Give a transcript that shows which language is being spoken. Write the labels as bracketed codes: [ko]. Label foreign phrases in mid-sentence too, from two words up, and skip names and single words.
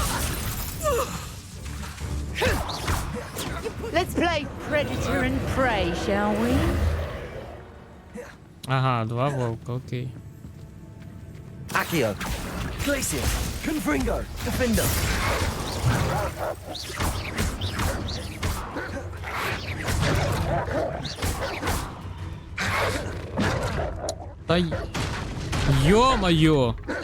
[en] Let's play predator and prey, shall we? [ru] Ага, два волка, окей. [la] Accio. Glacius. Confringo. Defender. [ru] Та ё-моё!